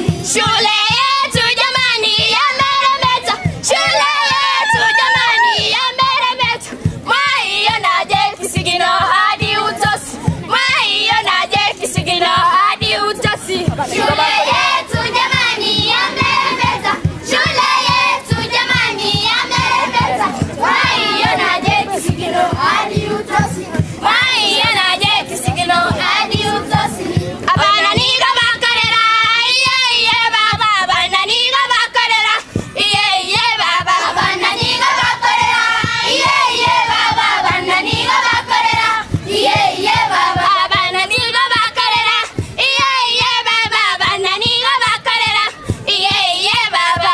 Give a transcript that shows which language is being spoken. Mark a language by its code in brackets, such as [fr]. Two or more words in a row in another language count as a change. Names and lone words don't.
[sw] Shule yetu jamani yameremeta, shule yetu jamani yameremeta, mwaionaje kisigino hadi utosi, mwaionaje kisigino hadi utosi. Shule yetu jamani yameremeta, shule yetu jamani yameremeta, mwaionaje kisigino hadi utosi, mwaionaje kisigino hadi utosi. [guz] Abana niga bakarera, iye iye baba, abana niga bakarera, iye iye baba, Abana niga bakorera, iye iye baba, abana niga bakorera, iye iye baba. abana niga bakarera, iye iye baba, abana niga bakarera, iye iye baba.